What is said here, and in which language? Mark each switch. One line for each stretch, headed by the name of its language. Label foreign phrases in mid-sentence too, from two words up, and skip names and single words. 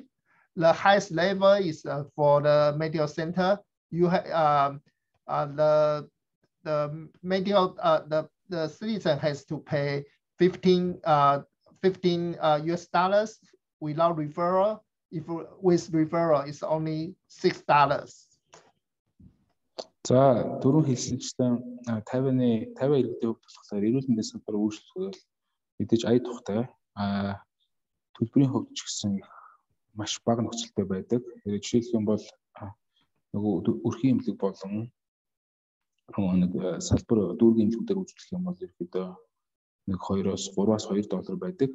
English: The highest level is for the medical center. You have the citizen has to pay $15 without referral. If with referral, it's only $6.
Mongolian: За дөрөв хэлсэнчтэй 50 иргэдийн хувьд болохоор эрүүл мэндийн салбар үйлчлэгүүд мэдээж ая тухтай төлбөрийн хувьд ч гэсэн маш бага нөхцөлтэй байдаг. Жишээлх юм бол нөгөө өрхийн эмнэлэг болон нэг салбар дүүргийн эмнэлгүүдээр үйлчлэх юм бол ерөөдөө нэг 2-оос 3-аас 2 доллар байдаг.